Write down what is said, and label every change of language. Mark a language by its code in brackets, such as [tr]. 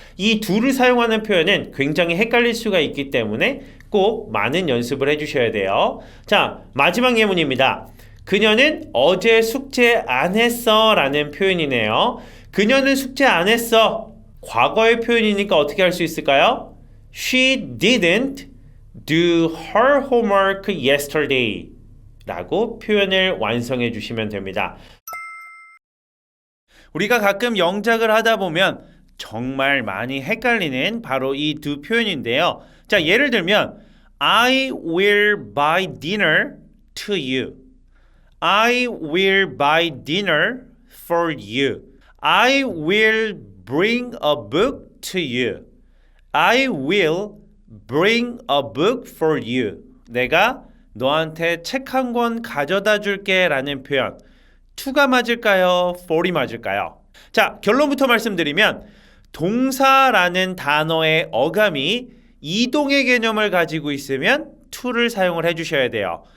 [ko] 이 do를 사용하는 표현은 굉장히 헷갈릴 수가 있기 때문에 꼭 많은 연습을 해주셔야 돼요. 자, 마지막 예문입니다. 그녀는 어제 숙제 안 했어 라는 표현이네요. 그녀는 숙제 안 했어. 과거의 표현이니까 어떻게 할 수 있을까요? [en] She didn't do her homework yesterday [ko] 라고 표현을 완성해 주시면 됩니다. 우리가 가끔 영작을 하다 보면 정말 많이 헷갈리는 바로 이 두 표현인데요. 자, 예를 들면 [en] I will buy dinner to you. I will buy dinner for you. I will bring a book to you. I will bring a book for you. [ko] 내가 너한테 책 한 권 가져다 줄게 라는 표현. to가 맞을까요? for이 맞을까요? 자, 결론부터 말씀드리면 동사라는 단어의 어감이 이동의 개념을 가지고 있으면 to를 사용을 해주셔야 돼요.